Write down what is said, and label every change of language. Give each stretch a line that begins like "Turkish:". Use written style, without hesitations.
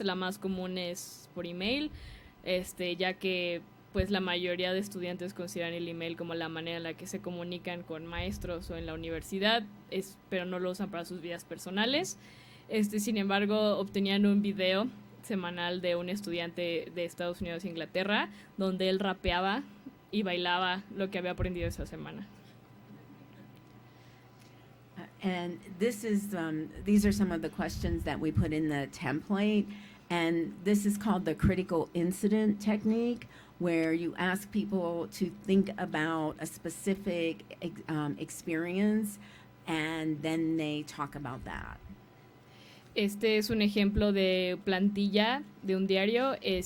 Spanish: La más común es por email, ya que pues la mayoría de estudiantes consideran el email como la manera en la que se comunican con maestros o en la universidad, pero no lo usan para sus vidas personales. Sin embargo, obtenían un video semanal de un estudiante de Estados Unidos e Inglaterra, donde él rapeaba y bailaba lo que había aprendido esa semana.
English: And these are some of the questions that we put in the template, and this is called the critical incident technique, where you ask people to think about a specific experience, and then they talk about that.
Spanish: Es un ejemplo de plantilla de un diario.